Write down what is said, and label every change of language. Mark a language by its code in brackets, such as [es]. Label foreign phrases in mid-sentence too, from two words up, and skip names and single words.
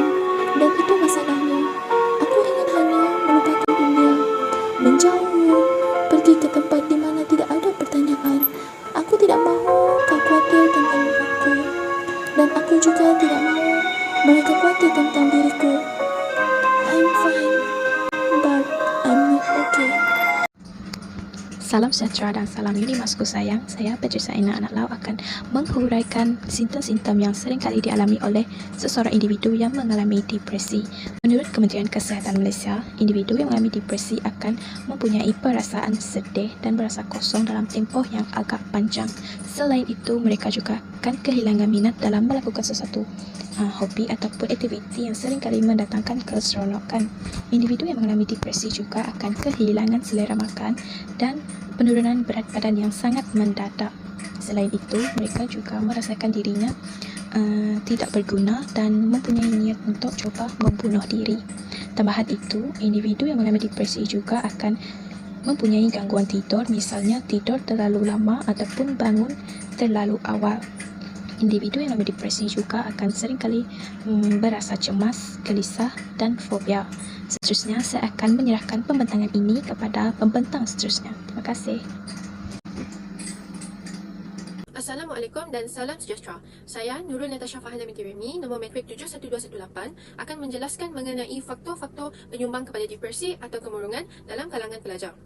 [ms] Dan itu masalahnya. Aku ingin hanya melupakan dunia, menjauh, pergi ke tempat di mana tidak ada pertanyaan. Aku tidak mahu kau khawatir tentang aku. Dan aku juga tidak mahu mereka khawatir tentang diriku. [en] I'm fine, but I'm not okay. [ms] Salam sejahtera dan salam unimasku sayang. Saya Patricia Anna anak Lau akan menghuraikan simptom-simptom yang sering kali dialami oleh seseorang individu yang mengalami depresi. Menurut Kementerian Kesihatan Malaysia, individu yang mengalami depresi akan mempunyai perasaan sedih dan berasa kosong dalam tempoh yang agak panjang. Selain itu, mereka juga akan kehilangan minat dalam melakukan sesuatu hobi ataupun aktiviti yang sering kali mendatangkan keseronokan. Individu yang mengalami depresi juga akan kehilangan selera makan dan penurunan berat badan yang sangat mendadak. Selain itu, mereka juga merasakan dirinya tidak berguna dan mempunyai niat untuk coba membunuh diri. Tambahan itu, individu yang mengalami depresi juga akan mempunyai gangguan tidur, misalnya tidur terlalu lama ataupun bangun terlalu awal. Individu yang mengalami depresi juga akan seringkali berasa cemas, gelisah dan fobia. Seterusnya, saya akan menyerahkan pembentangan ini kepada pembentang seterusnya. Terima kasih. [ar] السلام عليكم السلام عليكم [ms] dan salam sejahtera. Saya Nurul Natasha Fahala binti Remy, nombor matrik 71218, akan menjelaskan mengenai faktor-faktor penyumbang kepada depresi atau kemurungan dalam kalangan pelajar.